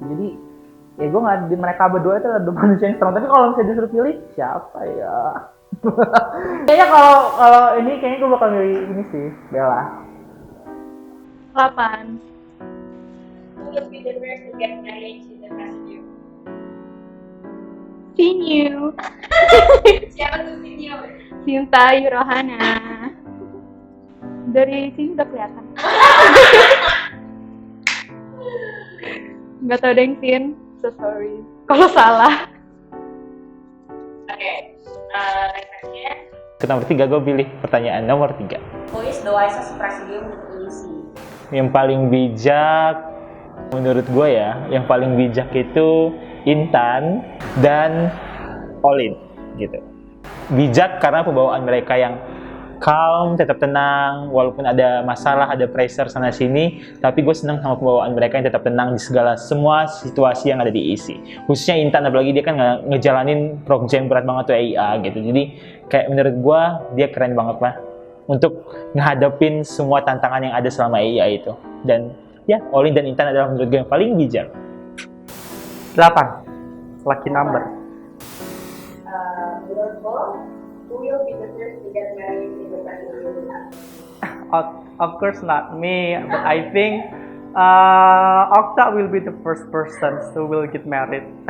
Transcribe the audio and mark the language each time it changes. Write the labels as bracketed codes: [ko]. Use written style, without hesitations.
[id] Jadi ya gue nggak, di mereka berdua itu ada manusia yang strong. Tapi kalau misalnya disuruh pilih siapa ya? Kayaknya kalau ini kayaknya gue bakal milih ini sih, Bella. 8. [en] Who will be the first to get married in the presidium? [id] Sinyu. Siapa tuh Sinyo? Sinta Yurohana. Dari sini udah kelihatan. Nggak tahu deng Sin, [en] so sorry [id] kalau salah. Oke, nextnya. Ke nomor 3 gue pilih pertanyaan nomor 3. [en] Who is the wisest presidium in EC? [id] Yang paling bijak menurut gue ya, yang paling bijak itu Intan dan Olin gitu. Bijak karena pembawaan mereka yang calm, tetap tenang, walaupun ada masalah, ada pressure sana sini, tapi gue senang sama pembawaan mereka yang tetap tenang di segala semua situasi yang ada di EC. Khususnya Intan, apalagi dia kan ngejalanin program berat banget tuh EIA gitu. Jadi kayak menurut gue dia keren banget lah untuk ngehadapin semua tantangan yang ada selama EIA itu. Dan ya, Olin dan Intan adalah menurut gue yang paling bijak. [en] 8. Lucky number. [id] Menurut lo, [en] who will be the first to get married in the presidium? Of course not me, but I think Okta will be the first person who will get married.